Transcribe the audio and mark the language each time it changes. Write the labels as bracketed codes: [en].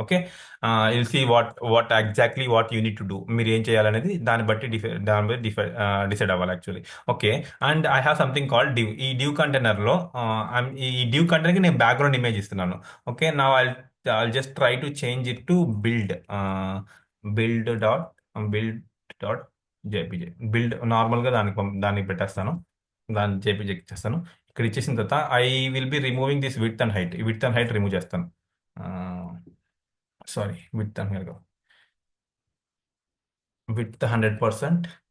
[en] Okay, you'll see what exactly what you need to do. [te] మీరు ఏం చేయాలనేది దాని బట్టి డిసైడ్ అవ్వాలి actually. Okay, [en] And I have something called div. [te] ఈ డివ్ కంటైనర్లో ఈ డివ్ కంటైనర్కి నేను బ్యాక్గ్రౌండ్ ఇమేజ్ ఇస్తున్నాను. [en] Okay, నా I'll just try to change it to build build dot jpg. [te] Build నార్మల్గా దానికి పెట్టేస్తాను, దాన్ని జేపీజీ చేస్తాను. ఇక్కడ ఇచ్చేసిన తర్వాత [en] I will be removing this width and height [te] remove చేస్తాను. [en] sorry, width 100%,